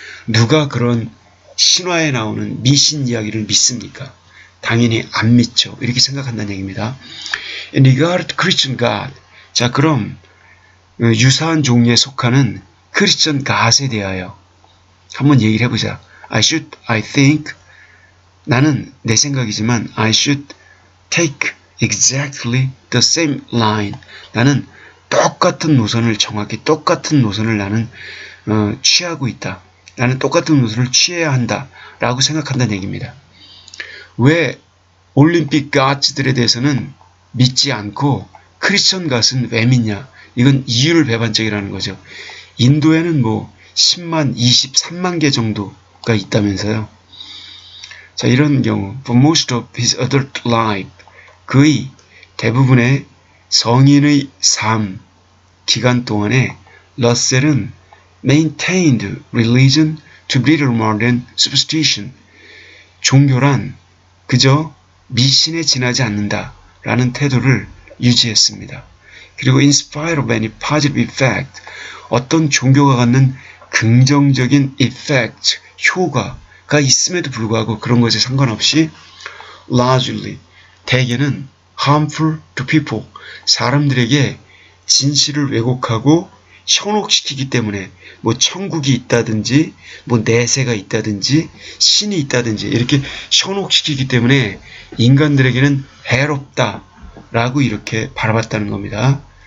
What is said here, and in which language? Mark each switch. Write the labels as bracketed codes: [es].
[ko] 누가 그런 신화에 나오는 미신 이야기를 믿습니까? 당연히 안 믿죠. 이렇게 생각한다는 얘기입니다. [en] In regard to Christian God, [ko] 자 그럼 유사한 종류에 속하는 크리스천 갓에 대하여 한번 얘기를 해보자. [en] I think, [ko] 나는 내 생각이지만 [en] I should take exactly the same line. [ko] 나는 똑같은 노선을, 정확히 똑같은 노선을 나는 취하고 있다. 나는 똑같은 노선을 취해야 한다 라고 생각한다는 얘기입니다. 왜 올림픽 갓들에 대해서는 믿지 않고 크리스천 갓은 왜 믿냐? 이건 이유를 배반적이라는 거죠. 인도에는 뭐 10만, 23만 개 정도가 있다면서요. 자, 이런 경우 [en] for most of his adult life, [ko] 그의 대부분의 성인의 삶 기간 동안에 러셀은 [en] maintained religion to be little more than superstition. [ko] 종교란 그저 미신에 지나지 않는다라는 태도를 유지했습니다. 그리고 [en] in spite of any positive effect, [ko] 어떤 종교가 갖는 긍정적인 effect, 효과가 있음에도 불구하고 그런 것에 상관없이 [en] largely, [ko] 대개는 [en] harmful to people, [ko] 사람들에게 진실을 왜곡하고 현혹시키기 때문에 뭐 천국이 있다든지 뭐 내세가 있다든지 신이 있다든지 이렇게 현혹시키기 때문에 인간들에게는 해롭다라고 이렇게 바라봤다는 겁니다.